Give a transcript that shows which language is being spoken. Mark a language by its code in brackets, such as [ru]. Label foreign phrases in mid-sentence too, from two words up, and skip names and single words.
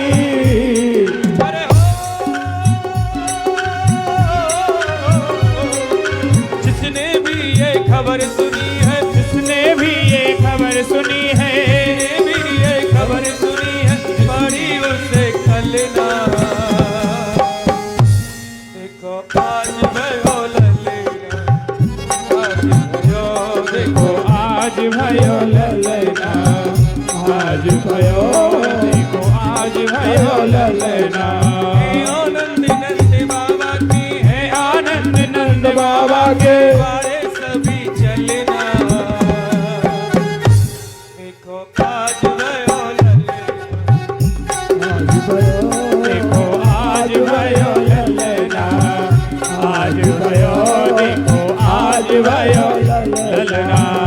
[hi] अरे हो जिसने भी ये खबर सुनी है, जिसने भी ये खबर सुनी है, जिसने भी ये खबर सुनी है, बड़ी उसे कलना। [bra] देखो आज भयो ललना, आज भयो, देखो आज भयो ललना, आज भयो। देखो आज भयो ललना। हे आनंद नंद बाबा की, है आनंद नंद बाबा के द्वारे सभी चलना। देखो आज भयो ललना, आज भयो। देखो आज भयो ललना, आज भयो। देखो आज भयो ललना।